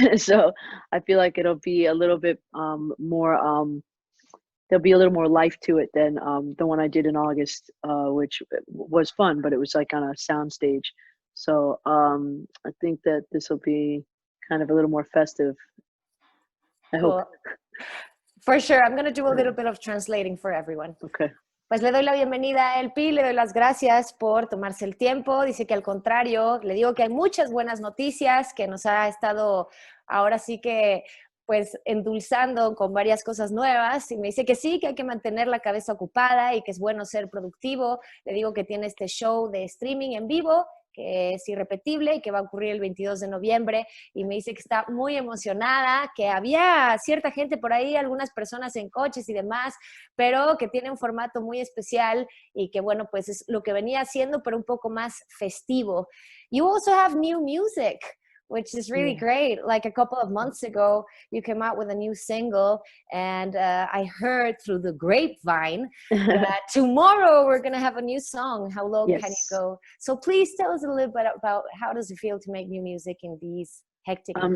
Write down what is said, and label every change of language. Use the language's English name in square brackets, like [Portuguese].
[English] So I feel like it'll be a little bit more there'll be a little more life to it than the one I did in August, which was fun, but it was like on a sound stage. So I think that this will be kind of a little more festive. I hope. Cool. For sure. I'm going to do a little bit of translating for everyone. Okay. [Spanish] Pues le doy la bienvenida a Elpi, le doy las gracias por tomarse el tiempo. Dice que al contrario, le digo que hay muchas buenas noticias, que nos ha estado ahora sí que pues endulzando con varias cosas nuevas y me dice que sí, que hay que mantener la cabeza ocupada y que es bueno ser productivo. Le digo que tiene este show de streaming en vivo que es irrepetible y que va a ocurrir el 22 de noviembre y me dice que está muy emocionada, que había cierta gente por ahí, algunas personas en coches y demás, pero que tiene un formato muy especial y que bueno, pues es lo que venía haciendo, pero un poco más festivo. [English] You also have new music, which is really Yeah. great. Like a couple of months ago, you came out with a new single, and I heard through the grapevine that tomorrow we're going to have a new song. How low can you Yes. go? So please tell us a little bit about how does it feel to make new music in these hectic and